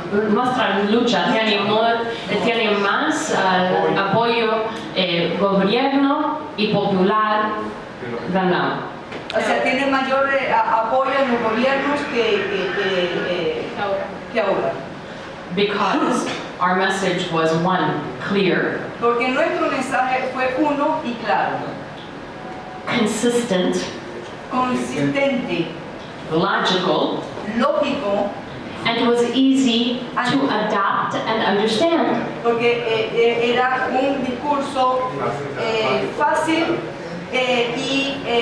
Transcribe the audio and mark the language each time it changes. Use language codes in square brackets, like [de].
[es] Nuestra lucha tiene más apoyo gobierno y popular [en] than now. [es] O sea, tiene mayor apoyo en los gobiernos que ahora. [en] Because our message was one, clear, [es] Porque nuestro mensaje fue uno y claro, [en] consistent, [es] consistente, [en] logical, [es] lógico, [en] and it was easy to adapt and understand. [es] porque era un discurso fácil y